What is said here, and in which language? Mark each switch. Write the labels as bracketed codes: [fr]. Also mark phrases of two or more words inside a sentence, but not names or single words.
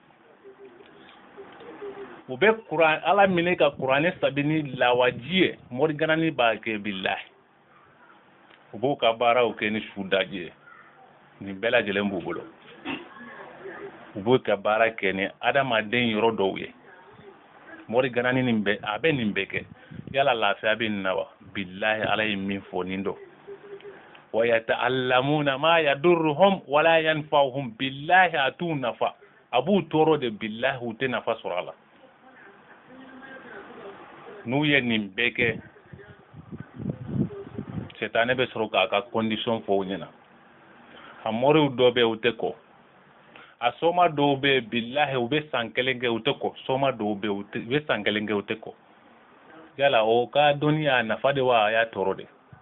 [bm] u bɛ ala minɛ ka kuranɛ sabe ni lawaji ye mori ganani b'a kɛ billahi u b'u ka baaraw kɛ ni su daji ye nin bɛɛ lajɛlen b'u bolo u b'u ka baara kɛ ni adamaden yɔrɔ dɔw ye mori ganani a bɛ nin bɛɛ kɛ yala lafiya bɛ nin na wa billahi ala ye min fɔ nin dɔn wa [ar] يتعلمون ما يضرهم ولا ينفعهم [bm] billahi a t'u nafa a b'u tɔɔrɔ de billahi u tɛ nafa sɔrɔ a la n'u ye nin bɛɛ kɛ setane bɛ sɔrɔ k'a ka condition fɔ u ɲɛna a mɔriw dɔ bɛ u tɛ kɔ a soma dɔw bɛ billahi u bɛ san kelen kɛ u tɛ kɔ soma dɔw bɛ u bɛ san kelen kɛ u tɛ kɔ yala o ka dɔnniya nafa de wa a y'a tɔɔrɔ de